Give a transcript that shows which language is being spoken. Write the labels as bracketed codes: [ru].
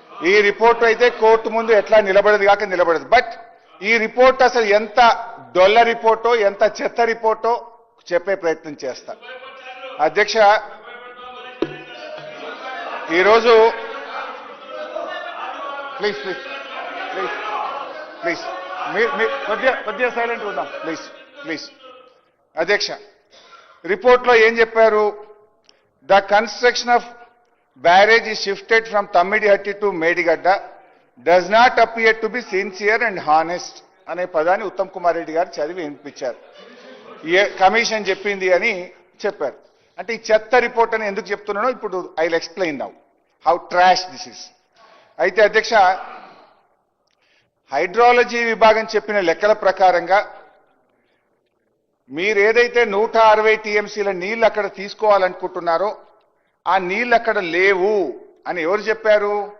[te] ఈ రిపోర్ట్ అయితే కోర్టు ముందు ఎట్లా నిలబడదు కాక నిలబడదు. బట్ ఈ రిపోర్ట్ అసలు ఎంత డొల్ల రిపోర్టో ఎంత చెత్త రిపోర్టో చెప్పే ప్రయత్నం చేస్తా. అధ్యక్ష ఈరోజు ప్లీజ్ ప్లీజ్ ప్లీజ్ ప్లీజ్ కొద్దిగా సైలెంట్ ఉందాం ప్లీజ్ ప్లీజ్. అధ్యక్ష రిపోర్ట్లో ఏం చెప్పారు? [en] the construction of barrage is shifted from Tammidihatti to Medigadda does not appear to be sincere and honest [te] అనే పదాన్ని ఉత్తమ్ కుమార్ రెడ్డి గారు చదివి వినిపించారు. కమిషన్ చెప్పింది అని చెప్పారు. అంటే ఈ చెత్త రిపోర్ట్ అని ఎందుకు చెప్తున్నానో ఇప్పుడు [en] I will explain now how trash this is. [te] అయితే అధ్యక్ష హైడ్రాలజీ విభాగం చెప్పిన లెక్కల ప్రకారంగా మీరు ఏదైతే 160 టీఎంసీల నీళ్లు అక్కడ తీసుకోవాలనుకుంటున్నారో ఆ నీళ్లు అక్కడ లేవు అని ఎవరు చెప్పారు?